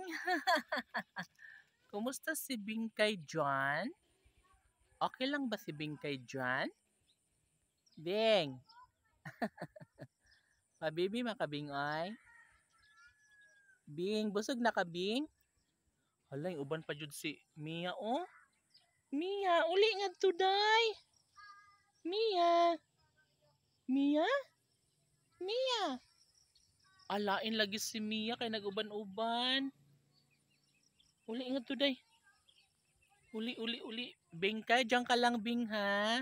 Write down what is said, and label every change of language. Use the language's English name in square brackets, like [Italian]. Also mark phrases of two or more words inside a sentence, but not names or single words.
[Cebuano] Kumusta si Bing kay John? Okay lang ba si Bing kay John? Bing! Pabibi makabing ay? Bing, busog na ka Bing? Hala, yung uban pa jud si Mia oh. Mia, uli nga today! Mia! Mia? Mia! Alain lagi si Mia kay nag-uban-uban. Uli nga today. Uli. Bing ka, diyan ka lang Bing ha.